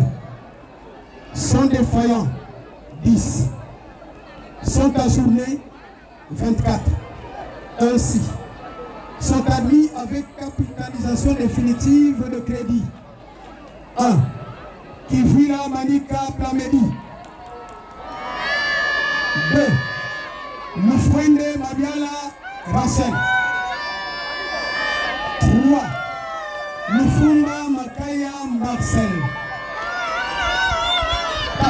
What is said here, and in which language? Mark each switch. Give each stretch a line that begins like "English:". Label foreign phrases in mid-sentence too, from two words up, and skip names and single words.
French: Sont défaillants 10. Sont ajournés 24. Ainsi, sont admis avec capitalisation définitive de crédit 1. Kivila Manika Plamedi. 2. Mufwende Mabiala Rachel. 3. Mufumba Makaya Marcel. 4.